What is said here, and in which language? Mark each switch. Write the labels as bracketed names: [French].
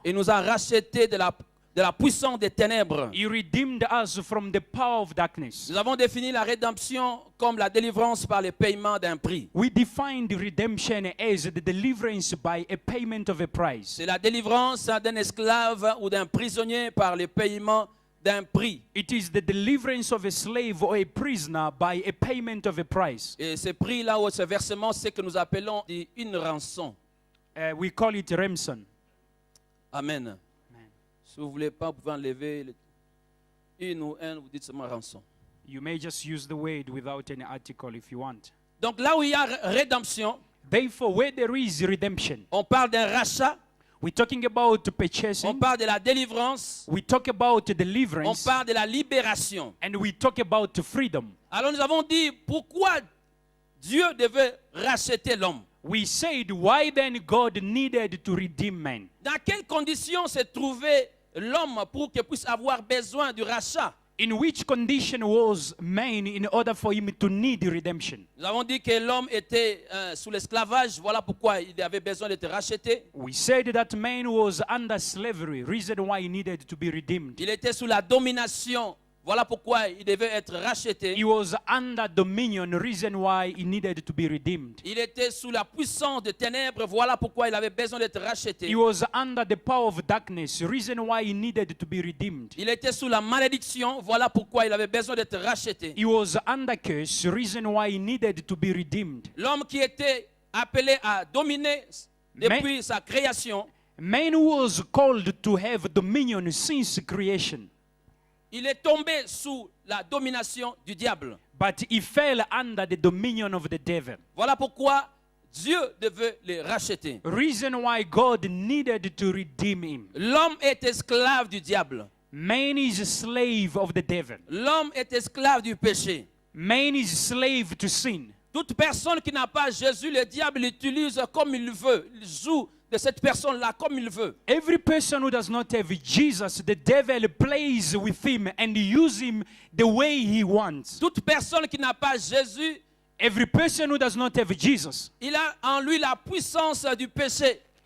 [French] Il nous a rachetés de la puissance des ténèbres. [English] He redeemed us from the power of darkness. [French] Nous avons défini la rédemption comme la délivrance par le paiement d'un prix. [English] We defined redemption as the deliverance by a payment of a price. [French] C'est la délivrance d'un esclave ou d'un prisonnier par le paiement d'un prix. [English] It is the deliverance of a slave or a prisoner by a payment of a price. [French] Et ce prix-là ou ce versement, c'est ce que nous appelons une rançon. [English] We call it ransom. Amen. [French] Si vous ne voulez pas, vous pouvez enlever une ou un, vous dites seulement rançon. [English] You may just use the word without any article if you want. [French] Donc là où il y a rédemption, [English] Therefore, where there is redemption, [French] on parle d'un rachat, [English] we're talking about [French] on [English] purchasing, [French] parle de la délivrance, [English] we talk about [French] on [English] deliverance, [French] parle de la libération. [English] and we talk about freedom. [French] Alors nous avons dit pourquoi Dieu devait racheter l'homme. [English] We said, why then God needed to redeem man? [French] Dans quelles conditions s'est trouvé l'homme pour qu'il puisse avoir besoin du rachat? [English] In which condition was man in order for him to need redemption? [French] Nous avons dit que l'homme était sous l'esclavage, voilà pourquoi il avait besoin d'être racheté. [English] We said that man was under slavery, reason why he needed to be redeemed. [French] Il était sous la domination, voilà pourquoi il devait être racheté. [English] He was under dominion, reason why he needed to be redeemed. [French] Il était sous la puissance des ténèbres, voilà pourquoi il avait besoin d'être racheté. [English] He was under the power of darkness, reason why he needed to be redeemed. [French] Il était sous la malédiction, voilà pourquoi il avait besoin d'être racheté. [English] He was under curse, reason why he needed to be redeemed. [French] L'homme qui était appelé à dominer depuis sa création, [English] Man was called to have dominion since creation, [French] il est tombé sous la domination du diable. [English] but he fell under the dominion of the devil. [French] Voilà pourquoi Dieu devait les racheter. [English] Reason why God needed to redeem him. [French] L'homme est esclave du diable. [English] Man is a slave of the devil. [French] L'homme est esclave du péché. [English] Man is slave to sin. [French] Toute personne qui n'a pas Jésus, le diable l'utilise comme il veut. Il joue de cette personne-là comme il veut. [English] Every person who does not have Jesus, the devil plays with him and uses him the way he wants. [French] Toute personne qui n'a pas Jésus, [English] Every person who does not have Jesus, [French] il a en lui la puissance du péché.